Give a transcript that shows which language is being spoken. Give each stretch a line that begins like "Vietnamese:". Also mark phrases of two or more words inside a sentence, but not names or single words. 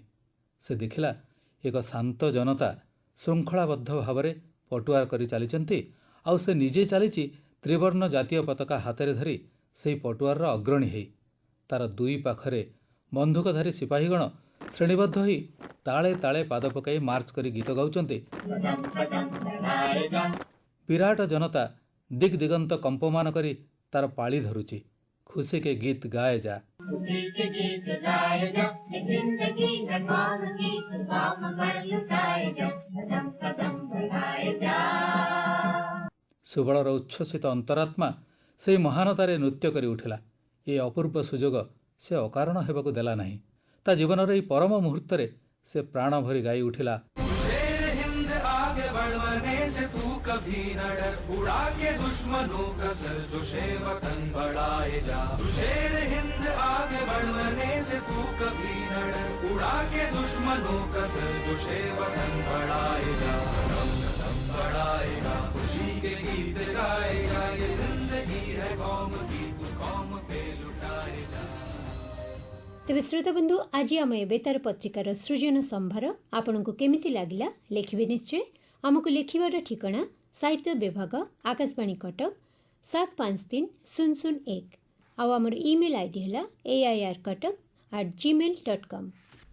Odia: ସେ ଦେଖିଲା ଏକ ଶାନ୍ତ ଜନତା ଶୃଙ୍ଖଳାବଦ୍ଧ ଭାବରେ ପଟୁଆର କରି ଚାଲିଛନ୍ତି, ଆଉ ସେ ନିଜେ ଚାଲିଛି ତ୍ରିବର୍ଣ୍ଣ ଜାତୀୟ ପତାକା ହାତରେ ଧରି ସେହି ପଟୁଆରର ଅଗ୍ରଣୀ ହେଇ। ତାର ଦୁଇ ପାଖରେ ବନ୍ଧୁକଧାରୀ ସିପାହୀଗଣ ଶ୍ରେଣୀବଦ୍ଧ ହୋଇ ତାଳେ ତାଳେ ପାଦ ପକାଇ ମାର୍ଚ୍ଚ କରି ଗୀତ ଗାଉଛନ୍ତି। ବିରାଟ ଜନତା ଦିଗ୍ ଦିଗନ୍ତ କମ୍ପମାନ କରି ତାର ପାଳି ଧରୁଛି,
Hindi: खुशी के गीत गाए जा। खुशी के गीत गाए जा, ये जिंदगी है कौन गीत गाम पर लुटाए जा, कदम कदम बढ़ाए जा।
Odia: ସୁବଳର ଉଚ୍ଛ୍ୱସିତ ଅନ୍ତରାତ୍ମା ସେହି ମହାନତାରେ ନୃତ୍ୟ କରି ଉଠିଲା। ଏ ଅପୂର୍ବ ସୁଯୋଗ ସେ ଅକାରଣ ହେବାକୁ ଦେଲା ନାହିଁ। ତା ଜୀବନର ଏହି ପରମ ମୁହୂର୍ତ୍ତରେ ସେ ପ୍ରାଣ ଭରି ଗାଇ ଉଠିଲା,
Hindi: शेर हिंद आगे बढ़ने से तू कभी न डर, उड़ा के दुश्मनों का सर जो वतन बढ़ाए जा। शेर हिंद आगे बढ़ने से तू कभी न डर, उड़ा के दुश्मनों का सर जो वतन बढ़ाए जा। कदम कदम बढ़ाएगा, खुशी के गीत गाएगा, ये जिंदगी है कौम की, तू कौम पे लुटाए जा।
Odia: ତେବେ ଶ୍ରୋତାବନ୍ଧୁ, ଆଜି ଆମ ଏବେ ତାର ପତ୍ରିକାର ସୃଜନ ସମ୍ଭାର ଆପଣଙ୍କୁ କେମିତି ଲାଗିଲା ଲେଖିବେ ନିଶ୍ଚୟ। ଆମକୁ ଲେଖିବାର ଠିକଣା ସାହିତ୍ୟ ବିଭାଗ, ଆକାଶବାଣୀ କଟକ 753001। ଆଉ ଆମର ଇମେଲ୍ ଆଇଡି ହେଲା airkattak@gmail.com।